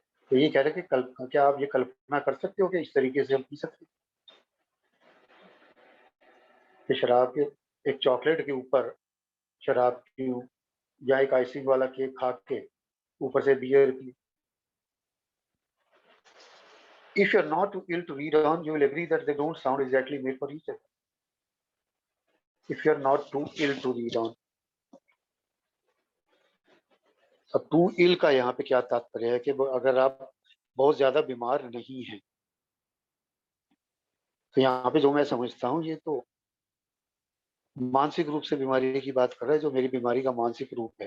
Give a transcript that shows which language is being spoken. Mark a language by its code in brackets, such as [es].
[hi] तो ये कह रहे कि क्या आप ये कल्पना कर सकते हो कि इस तरीके से हम पी सकते हैं कि शराब के, एक चॉकलेट के ऊपर शराब पीऊं, या एक आइसिंग वाला केक खा के ऊपर से beer P? [en] If you're not too ill to read on, you will agree that they don't sound exactly made for each other. If you're not too ill to read on, [hi] अब [en] टू इल [hi] का यहाँ पे क्या तात्पर्य है कि अगर आप बहुत ज्यादा बीमार नहीं हैं, तो यहाँ पे जो मैं समझता हूँ ये तो मानसिक रूप से बीमारी की बात कर रहा है, जो मेरी बीमारी का मानसिक रूप है।